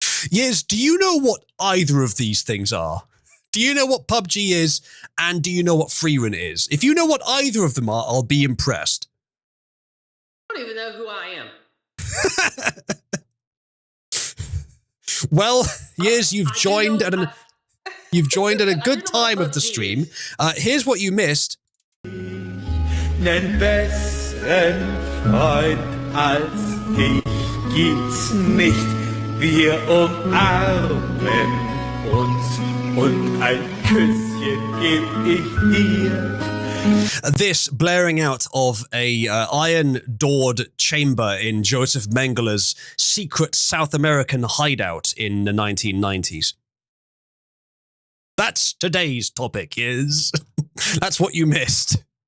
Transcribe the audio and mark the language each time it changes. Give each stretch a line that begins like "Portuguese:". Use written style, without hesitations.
English: Yes, do you know what either of these things are? Do you know what PUBG is, and do you know what Freerun is? If you know what either of them are, I'll be impressed. I don't even know who I am. Well, yes, you've joined at a good time of the stream. Here's what you missed.
German: Nen besseren Freund als dich gibt's nicht. Wir umarmen uns und ein Küsschen geb ich dir.
English: This blaring out of a iron-doored chamber in Joseph Mengele's secret South American hideout in the 1990s. That's today's topic, is that's what you missed.